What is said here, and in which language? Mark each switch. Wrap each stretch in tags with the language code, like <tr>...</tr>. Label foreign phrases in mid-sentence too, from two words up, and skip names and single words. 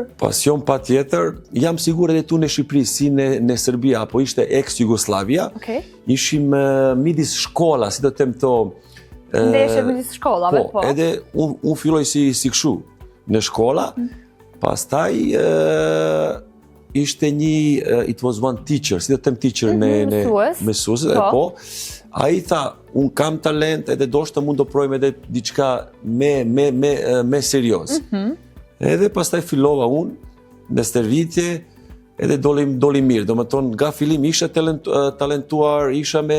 <sq>Pasion patjetër, jam sigur edhe tu në Shqipëri, si në Serbi apo ishte ex-Jugoslavia. Ishim midis shkolla, si do të them to. Ndeshje midis shkollave, po. Edhe unë filloj si kështu në shkolla, pastaj ishte një,</sq> <en>it was one teacher,</en> <sq>si do të them teacher në mësues, po. Ai tha, unë kam talent edhe do shta mund të provojmë edhe diçka me serioz. Edhe pastaj fillova unë në stërvitje, edhe doli mirë. Domethënë nga fillim isha talentuar, isha me</sq>